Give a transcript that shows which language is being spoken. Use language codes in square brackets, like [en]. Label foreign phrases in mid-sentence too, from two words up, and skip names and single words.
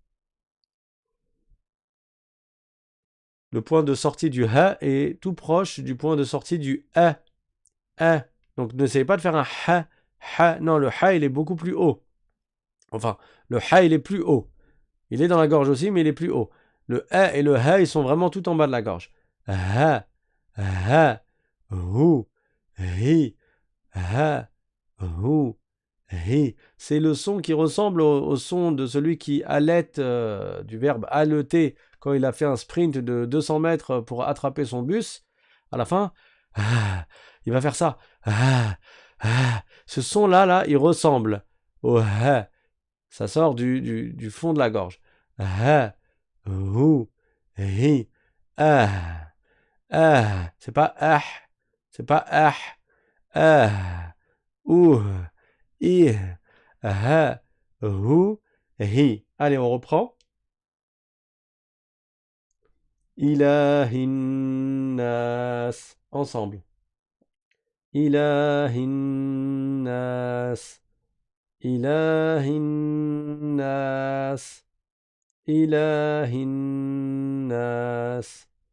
[fr] Le point de sortie du ha est tout proche du point de sortie du a. A. Donc n'essayez pas de faire un ha, ha. Non, le ha, il est beaucoup plus haut. Enfin, le ha, il est plus haut. Il est dans la gorge aussi, mais il est plus haut. Le a et le ha, ils sont vraiment tout en bas de la gorge. Ha, ha, hu, hi, ha, hu, hi. C'est le son qui ressemble au son de celui qui halète, du verbe haleter, quand il a fait un sprint de 200 mètres pour attraper son bus. À la fin, il va faire ça. Ce son-là, il ressemble au ha. Ça sort du fond de la gorge. Ha, hu, hi, ah, ah. C'est pas ah, c'est pas ah, ah, ou, i, ha, hu, hi. Allez, on reprend. [ar] إله الناس. Ensemble. إله الناس. إله الناس. إله الناس.